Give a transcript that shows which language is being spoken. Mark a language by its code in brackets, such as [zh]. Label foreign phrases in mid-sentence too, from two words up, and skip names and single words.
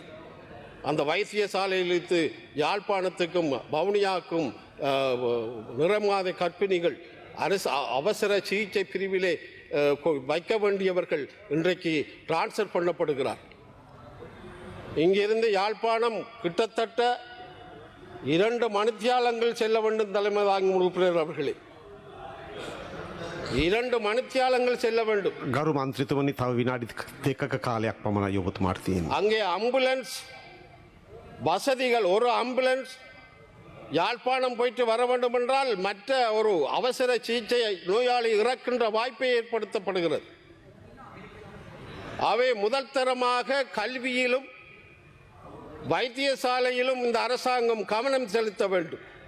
[ta] அந்த வைத்தியசாலையிலிருந்து யாழ்ப்பாணத்துக்கும் வவுனியாவுக்கும் நிறமாத கர்ப்பிணிகள் அவசர சிகிச்சை பிரிவிலே வைக்க வேண்டியவர்கள் இன்றைக்கு டிரான்ஸ்ஃபர் பண்ணப்படுகிறார். இங்கிருந்து யாழ்ப்பாணம் கிட்டத்தட்ட 2 மணித்தியாலங்கள் செல்ல வேண்டும். தலைமை தாங்கும் உறுப்பினர் அவர்களே, 2 மணித்தியாலங்கள் செல்ல வேண்டும். [si] ගරු මන්ත්‍රීතුමනි තව විනාඩි 2ක කාලයක් පමණයි ඔබතුමාට තියෙන්නේ. [ta] அங்கே ஆம்புலன்ஸ் வசதிகள், ஒரு ஆம்புலன்ஸ் யாழ்ப்பாணம் போயிட்டு வர வேண்டும் என்றால் மற்ற ஒரு அவசர சிகிச்சை நோயாளி இறக்கின்ற வாய்ப்பை ஏற்படுத்தப்படுகிறது. அவை முதல் தரமாக கல்வியிலும் வைத்தியசாலையிலும் இந்த அரசாங்கம் கவனம் செலுத்த வேண்டும்.